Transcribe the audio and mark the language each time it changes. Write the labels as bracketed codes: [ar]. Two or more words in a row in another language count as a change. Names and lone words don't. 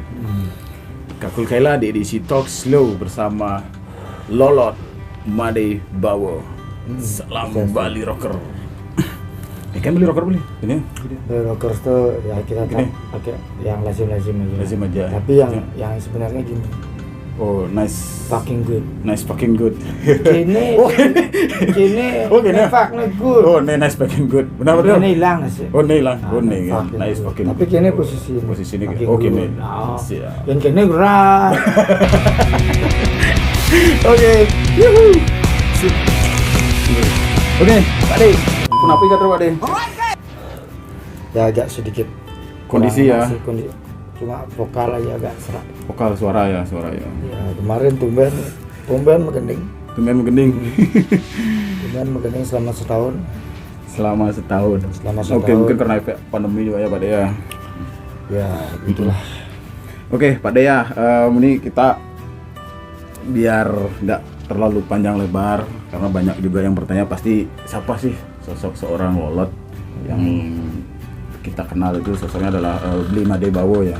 [id] Kakul Kaila di edisi Talk Slow bersama Lolot Made Bawo. Salam Bali Rocker. Kan beli rocker beli ini beli rocker tuh ya kita pakai yang lazim aja. Tapi yang sebenarnya gini. [en] Oh, nice fucking good. [id] Kini [en] good. Oh, nice fucking good. [id] Benar. Ini hilang sih. Oh, ini hilang. Oh, ini [en] nice fucking good. [id] Tapi kini posisi ini. Oh, kini. Siap. Yang kini berat. Oke. Yuhu. Oke, Pak De. Kenapa ikat Pak De? Ya agak sedikit kondisi ya. Cuma vokal aja agak serak. Vokal suara ya. Ya kemarin tumben menggending. Tumben menggending selama setahun. Oke, mungkin karena efek pandemi juga ya Pak De ya. Ya itulah. Oke Pak De ya, ini kita biar nggak terlalu panjang lebar karena banyak juga yang bertanya pasti siapa sih sosok seorang Lolot yang kita kenal itu sosoknya adalah Bli Made Bawo ya.